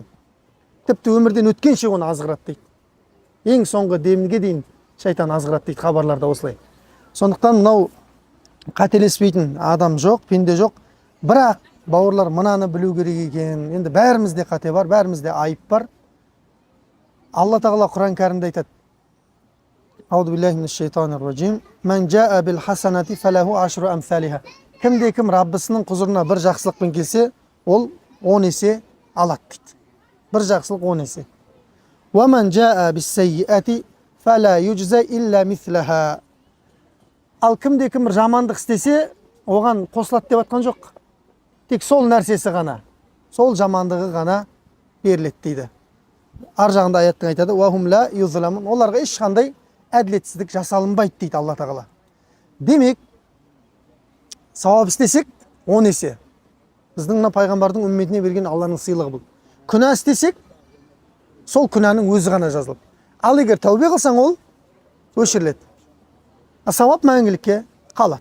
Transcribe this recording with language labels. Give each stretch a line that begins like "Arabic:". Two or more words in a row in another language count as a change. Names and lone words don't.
Kazakh: Тіпті өмірден өткенше оны азғырады дейді. Ең соңғы демге дейін шайтан азғырады дейді хабарларда осылай. Сондықтан мынау қателеспейтін адам жоқ, пенде жоқ. Бірақ бауырлар мынаны білу керек екен. Енді бәрімізде қате бар, бәрімізде айып бар. Алла тағала Құран кәрімде айтады:
Arabic: أعوذ بالله من الشيطان الرجيم. من جاء بالحسنة فله عشر أمثالها.
Kazakh: Кім Раббысының құзырына бір жақсылықпен келсе, ол 10 есе алады дейді. Бір жақсылық 10 есе.
Arabic: ومن جاء بالسيئة فلا يجزى إلا مثلها.
Kazakh: Ал кім жамандық істесе, оған қосылады деп атқан жоқ. Тек сол нәрсесі ғана, сол жамандығы ғана беріледі дейді. Ар жағында аяттың айтады:
Arabic: وهم لا يظلمون.
Kazakh: Оларға ешқандай әділетсіздік жасалынбайды дейді Алла тағала. Демек, сауап істесек 10 есе. Біздің пайғамбардың үмметіне берген Алланың сыйлығы бұл. Күнә істесек, сол күнәнің өзі ғана жазылып. Ал егер тәубе қылсаң, ол өшіріледі. Сауап мәңгілікке қалады.